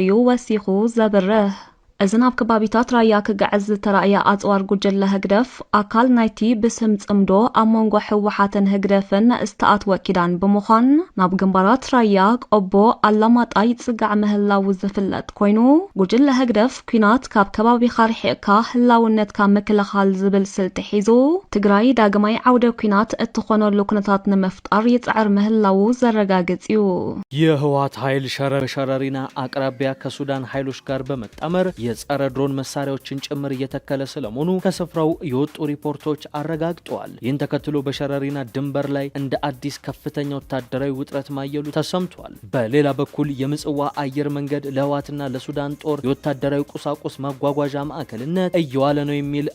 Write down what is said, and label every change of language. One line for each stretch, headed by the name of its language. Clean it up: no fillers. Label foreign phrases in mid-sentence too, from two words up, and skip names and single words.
Tigrinya: እዩ ወሲኹ ዘብርህ እዚ ናብ ከባቢታት ራያ ክግዕዝ ዝተረኣየ ኣጽዋር ጉጅለ ህግደፍ ኣካል ናይቲ ብስም ጽምዶ ኣብ መንጎ ሕወሓትን ህግደፍን ዝተኣተወ ኪዳን ብምዃን ናብ ግንባራት ራያ ቆቦ ኣላማጣ ይጽጋዕ ምህላው ዝፍለጥ ኮይኑ ጉጅለ ህግደፍ ኩናት ካብ ከባቢኻ ርሒቕካ ህላውነትካ ምክልኻል ዝብል ስልቲ ሒዙ ትግራይ ዳግማይ ዓውደ ኩናት እትኾነሉ ኩነታት ንምፍጣር ይጽዕር ምህላው ዘረጋግጽ እዩ
Amharic: የህወሓት ኃይል ሸረሪና አቅራቢያ ከሱዳን ኃይሎች ጋር በመጣመር የጸረ ድሮን መሳሪያዎችን ጭምር እየተከለ ስለመሆኑ ከስፍራው የወጡ ሪፖርቶች አረጋግጠዋል። ይህን ተከትሎ በሸረሪና ድንበር ላይ እንደ አዲስ ከፍተኛ ወታደራዊ ውጥረት ማየሉ ተሰምቷል። በሌላ በኩል የምጽዋ አየር መንገድ ለህወሓትና ለሱዳን ጦር የወታደራዊ ቁሳቁስ ማጓጓዣ ማዕከልነት እየዋለ ነው የሚል